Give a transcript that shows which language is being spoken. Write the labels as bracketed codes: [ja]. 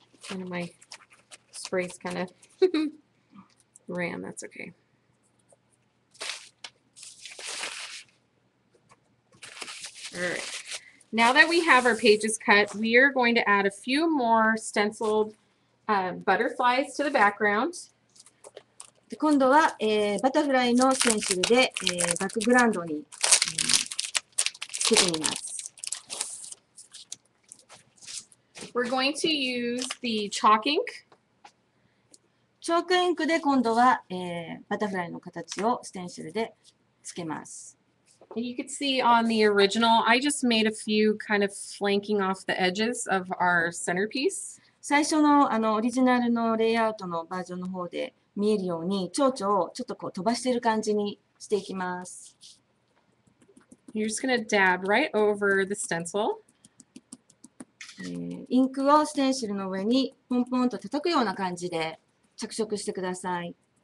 [en] One of my sprays kind of ran. That's okay. All right. Now that we have our pages cut, we are going to add a few more stenciled butterflies to the background. [ja] で今度は、バタフライのステンシルで、バックグラウンドに、つけてみます。 [en] We're going to use the chalk ink. [ja] チョークインクで今度は、バタフライの形をステンシルでつけます。 [en] And you could see on the original, I just made a few kind of flanking off the edges of our centerpiece. [ja] 最初のオリジナルのレイアウトのバージョンの方で見えるように蝶々をちょっとこう飛ばしている感じにしていきます。 [en] You're just going to dab right over the stencil. [ja] インクをステンシルの上にポンポンと叩くような感じで着色してください。